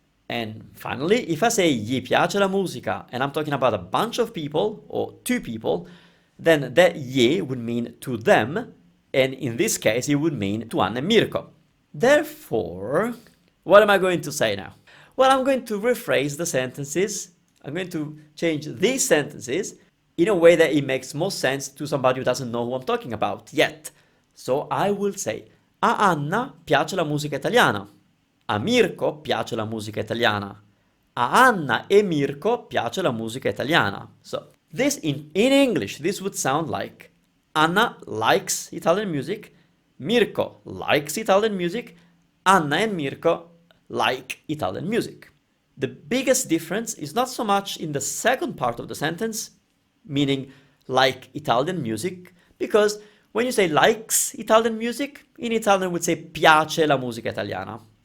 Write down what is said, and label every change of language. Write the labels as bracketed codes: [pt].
[en] And finally, if I say [it] gli piace la musica, [en] and I'm talking about a bunch of people, or two people, then that gli would mean to them, and in this case, it would mean to Anna and Mirko. Therefore, what am I going to say now? Well, I'm going to rephrase the sentences. I'm going to change these sentences in a way that it makes more sense to somebody who doesn't know who I'm talking about yet. [it] So I will say, a Anna piace la musica italiana. A Mirko piace la musica italiana. A Anna e Mirko piace la musica italiana. [en] So this in English, this would sound like Anna likes Italian music, Mirko likes Italian music, Anna and Mirko like Italian music. The biggest difference is not so much in the second part of the sentence, meaning like Italian music, because when you say likes Italian music, in Italian we would say [it] piace la musica italiana.